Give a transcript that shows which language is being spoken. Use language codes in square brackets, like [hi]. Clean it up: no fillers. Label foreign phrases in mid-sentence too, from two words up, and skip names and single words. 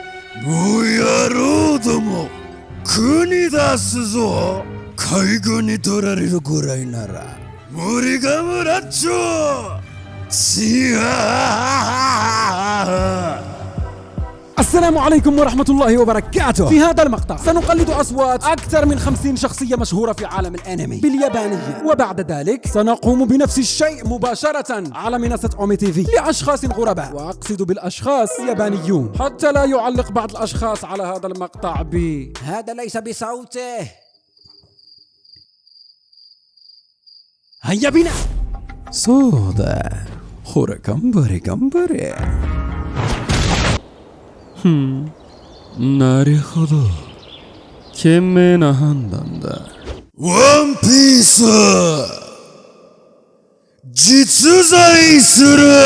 [ja] もうやろうども国出すぞ。海軍に取られるぐらいなら森が村っちょ違う。 [ar] السلام عليكم ورحمة الله وبركاته. في هذا المقطع سنقلد أصوات أكثر من 50 شخصية مشهورة في عالم الأنمي باليابانية، وبعد ذلك سنقوم بنفس الشيء مباشرة على منصة أومي تي في لأشخاص غرباء، وأقصد بالأشخاص يابانيون، حتى لا يعلق بعض الأشخاص على هذا المقطع هذا ليس بصوته. هيا بنا. [ja] そうだ、ほら頑張れ頑張れ。なるほど、賢明な判断だ。ワンピース実在する。